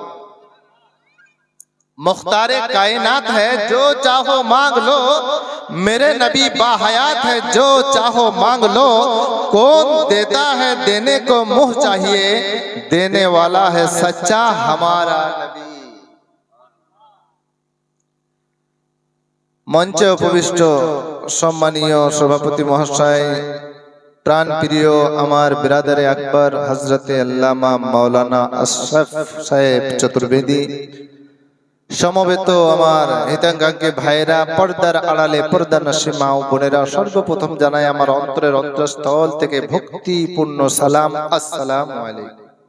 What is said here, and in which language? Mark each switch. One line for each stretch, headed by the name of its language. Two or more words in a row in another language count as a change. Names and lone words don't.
Urdu: مختار کائنات ہے جو چاہو مانگ لو میرے نبی باحیات ہے جو چاہو مانگ لو کون دیتا ہے دینے کو منہ چاہیے دینے والا ہے سچا ہمارا نبی
Bangla: মঞ্চে উপবিষ্ট সম্মানীয় সভাপতি মহাশয় প্রাণ প্রিয় আমার বিরাদারে আকবর হযরতে আল্লামা মাওলানা আশরাফ সাহেব চতুর্বেদী সমবেত আমার হিতাকাঙ্ক্ষী ভাইরা পর্দার আড়ালে পর্দানশী মা ও বোনেরা সর্বপ্রথম জানাই আমার অন্তরের অন্তঃস্থল থেকে ভক্তিপূর্ণ সালাম
Arabic: السلام عليكم